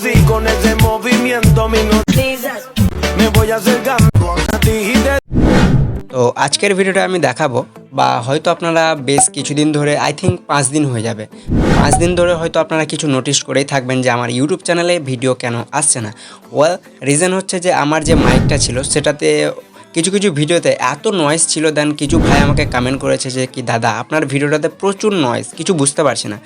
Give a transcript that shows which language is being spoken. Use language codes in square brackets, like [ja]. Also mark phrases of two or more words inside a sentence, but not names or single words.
[es] con ese movimiento me voy acercando a ti y te [bn] তো আজকের ভিডিওটা আমি দেখাবো বা হয়তো আপনারা বেশ কিছুদিন ধরে [en] I think [bn] 5 দিন হয়ে যাবে 5 দিন ধরে হয়তো আপনারা কিছু নোটিস করেই থাকবেন যে আমার ইউটিউব চ্যানেলে ভিডিও কেন আসছে না। ওয়েল রিজন হচ্ছে যে আমার যে মাইকটা ছিল সেটাতে কিছু কিছু ভিডিওতে এত নয়েজ ছিল, দেন কিছু ভাই আমাকে কমেন্ট করেছে যে কি দাদা আপনার ভিডিওটাতে প্রচুর নয়েজ, কিছু বুঝতে পারছি না।